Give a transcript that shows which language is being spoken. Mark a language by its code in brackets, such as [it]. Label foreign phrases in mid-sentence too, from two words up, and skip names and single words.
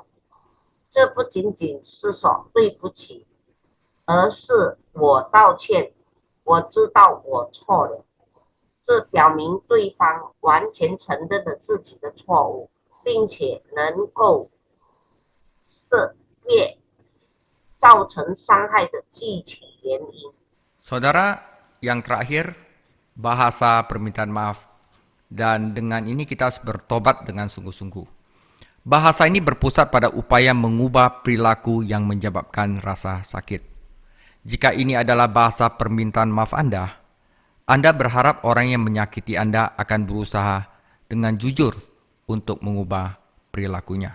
[zh] 这不仅仅是说对不起，而是我道歉，我知道我错了。这表明对方完全承认了自己的错误，并且能够识别造成伤害的具体原因。 [id] Saudara, yang terakhir, bahasa permintaan maaf. Dan dengan ini kita harus bertobat dengan sungguh-sungguh. Bahasa ini berpusat pada upaya mengubah perilaku yang menyebabkan rasa sakit. Jika ini adalah bahasa permintaan maaf Anda berharap orang yang menyakiti Anda akan berusaha dengan jujur untuk mengubah perilakunya.